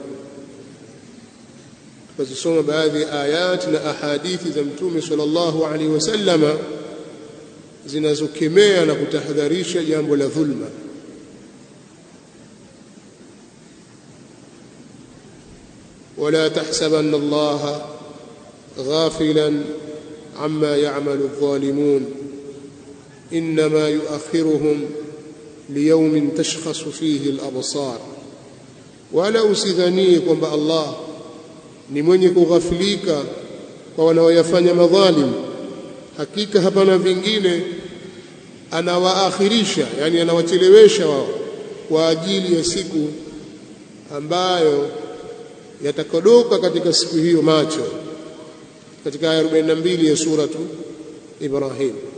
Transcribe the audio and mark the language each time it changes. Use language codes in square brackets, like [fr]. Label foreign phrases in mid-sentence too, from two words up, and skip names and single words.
[sw] Tukasoma baadhi ya ayati na ahadithi za Mtume [ar] صلى الله عليه وسلم [sw] zinazokemea na kutahadharisha jambo la dhulma. [ar] ولا تحسبن الله غافلا عما يعمل الظالمون إنما يؤخرهم ليوم تشخص فيه الأبصار. [sw] ولا usidhanie kwamba Allah ni mwenye kughafilika kwa wanaoyafanya madhalim. Hakika hapana vingine, anawaakhirisha, yani anawachelewesha wao kwa ajili ya siku ambayo yatakodoka katika siku hiyo macho, katika aya 42 ya suratu Ibrahim.